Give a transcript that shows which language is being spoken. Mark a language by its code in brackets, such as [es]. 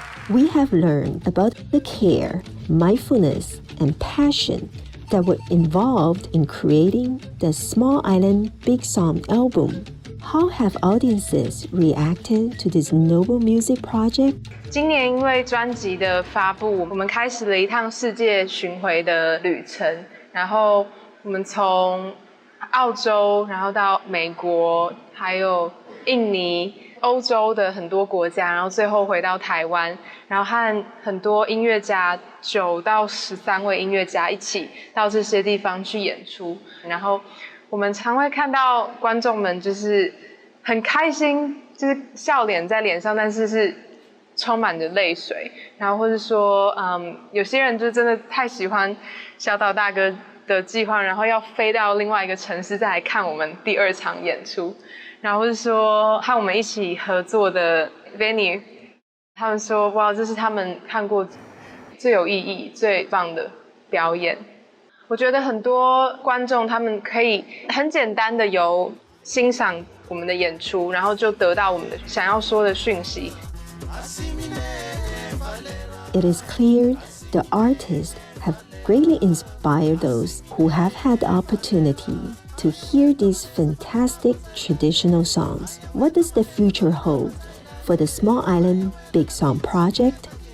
[en] We have learned about the care, mindfulness, and passion that were involved in creating the Small Island Big Song album. How have audiences reacted to this noble music project? [zh] 今年因为专辑的发布，我们开始了一趟世界巡回的旅程。然后我们从澳洲，然后到美国，还有印尼、欧洲的很多国家，然后最后回到台湾，然后和很多音乐家9到13位音乐家一起到这些地方去演出。然后我们常会看到观众们就是很开心，就是笑脸在脸上，但是充满着泪水。然后或是说，有些人就真的太喜欢小岛大哥的计划，然后要飞到另外一个城市再来看我们第2场演出。然后或是说和我们一起合作的 venue， 他们说哇，这是他们看过最有意义、最棒的表演。我觉得很多观众他们可以很简单的由欣赏我们的演出，然后就得到我们的想要说的讯息。 [en] It is clear the artists have greatly inspired those who have had the opportunity to hear these fantastic traditional songs. What does the future hold for the Small Island Big Song project?